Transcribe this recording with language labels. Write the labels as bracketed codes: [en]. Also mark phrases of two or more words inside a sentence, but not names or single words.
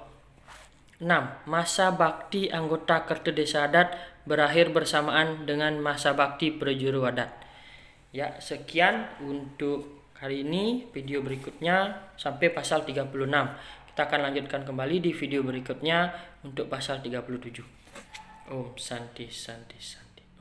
[id] 6. Masa bakti anggota kerta desa adat berakhir bersamaan dengan masa bakti prajuru adat. Ya, sekian untuk hari ini. Video berikutnya sampai pasal 36. Kita akan lanjutkan kembali di video berikutnya untuk pasal 37. [sa] Om Santi Santi Santi.